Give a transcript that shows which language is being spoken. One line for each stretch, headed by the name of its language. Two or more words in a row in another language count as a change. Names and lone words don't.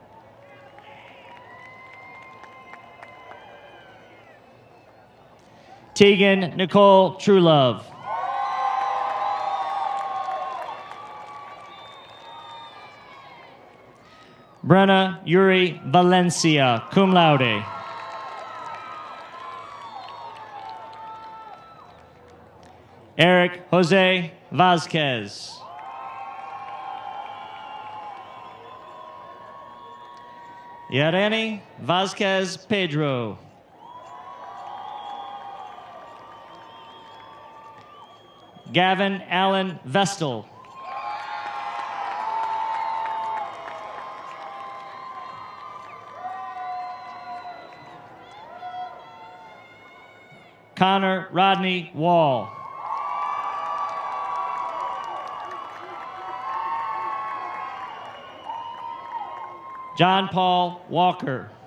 English: Tegan Nicole Truelove. Brenna Yuri Valencia, cum laude. Eric Jose Vasquez. Yareni Vasquez Pedro. Gavin Allen Vestal. Connor Rodney Wall. John Paul Walker.